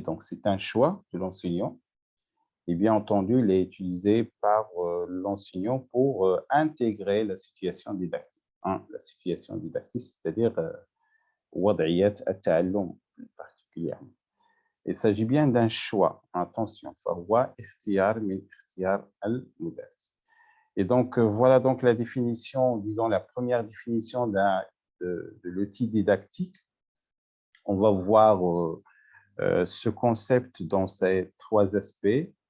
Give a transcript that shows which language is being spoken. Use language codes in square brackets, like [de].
[fr] Donc, c'est un choix de l'enseignant. Et bien entendu, il est utilisé par l'enseignant pour intégrer la situation didactique. La situation didactique, c'est-à-dire [ar] وضعية التعلم [fr] particulièrement. Il s'agit bien d'un choix. [ar] Attention, فهو اختيار من اختيار المدرس. [fr] Et donc, voilà donc la définition, disons la première définition de l'outil didactique. On va voir ce concept dans ces trois aspects.